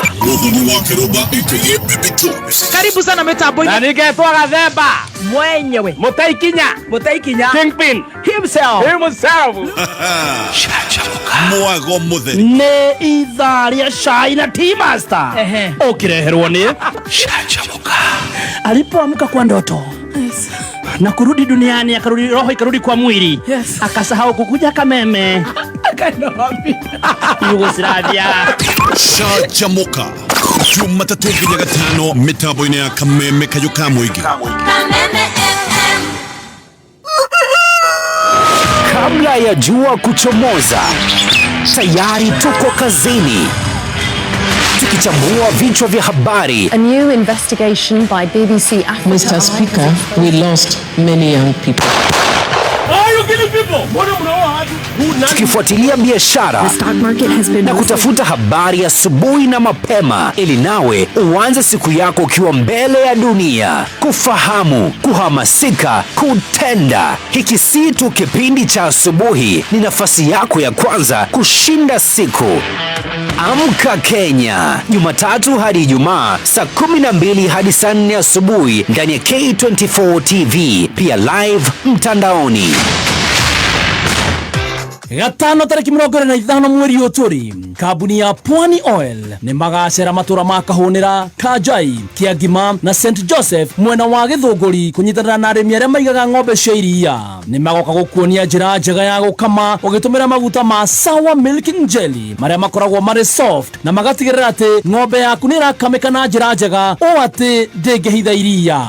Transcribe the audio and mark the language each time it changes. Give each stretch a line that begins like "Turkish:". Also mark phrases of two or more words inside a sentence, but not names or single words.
Swahili: Karibu sana
Kikuyu: mitambo-inĩ. Na ningetwa Gathemba mwenyewe Mutaikinya Kingpin himself. Mwago mũtheri nĩ ithaa rĩa cai na Tea Master ũkĩreherwo nĩ Canjamũka.
Swahili: Alipoamka kwa ndoto na kurudi duniani, akarudi roho ikarudi kwa mwili, akasahau kukuja Kameme Yugoslavia.
Kikuyu: Canjamũka Jumatatu nginya Gatano mitambo-inĩ ya Kameme Kayũ ka Mũingĩ.
Swahili: Kabla ya jua kuchomoza, tayari tuko kazini tukichambua vichwa vya habari.
English: A new investigation by BBC Africa. Mr. Speaker, we lost many young people.
Swahili: Tukifuatilia biashara na kutafuta habari asubuhi na mapema, ili nawe uanze siku yako ukiwa mbele ya dunia. Kufahamu, kuhamasika, kutenda. Hiki si tu kipindi cha asubuhi, ni nafasi yako ya kwanza kushinda siku. Amka Kenya, Jumatatu hadi Ijumaa saa 12 hadi saa 4 asubuhi ndani ya K24 TV, pia live mtandaoni.
Kikuyu: Gatano tariki 25 mweri ũtũri, kambuni ya Pwani Oil nĩ magacera matura ma Kahũnĩra, Kanjai, Kĩangima na St Joseph mwena wa Gĩthũngũri kũnyitanĩra na arĩmi arĩa maigaga ng'ombe cia iria. Nĩ magoka gũkuonia njĩra njega ya gũkama ũgĩtũmĩra maguta ma Sour Milking Jelly marĩa makoragwo marĩ soft na magatigĩrĩra atĩ ng'ombe yaku nĩ ĩrakamĩka na njĩra njega ũũ atĩ ndĩngĩhitha iria.